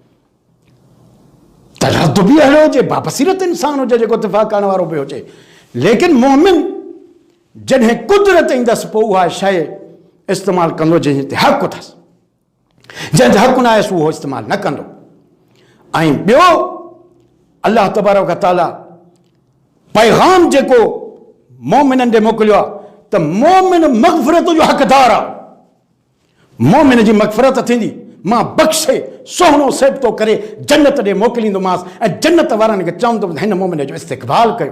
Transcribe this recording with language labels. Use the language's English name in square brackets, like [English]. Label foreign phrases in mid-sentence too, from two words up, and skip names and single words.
[Sindhi] त रद्द बि अहिड़ो हुजे, बाबसीरत इंसान हुजे जेको इत्तिफ़ाक़ करण वारो बि हुजे। लेकिन मोमिन जॾहिं कुदरत ईंदसि पोइ उहा शइ इस्तेमालु कंदो जंहिं ते हक़ु अथसि, जंहिं ते हक़ु न आहेसि उहो इस्तेमालु न कंदो। ऐं ॿियो [Arabic] الله تبارك و تعالى [Sindhi] पैगाम जेको मोमिननि ॾे मोकिलियो आहे त मोमिन मग़फ़िरत जो हक़दार आहे। मोमिन जी मग़फ़िरत थींदी, मां बख़्शे सुहिणो सिबतो करे जन्नत ॾे मोकिलींदोमांसि ऐं जन्नत वारनि खे चवंदो हिन मोमिन जो इस्तक़बाल कयो।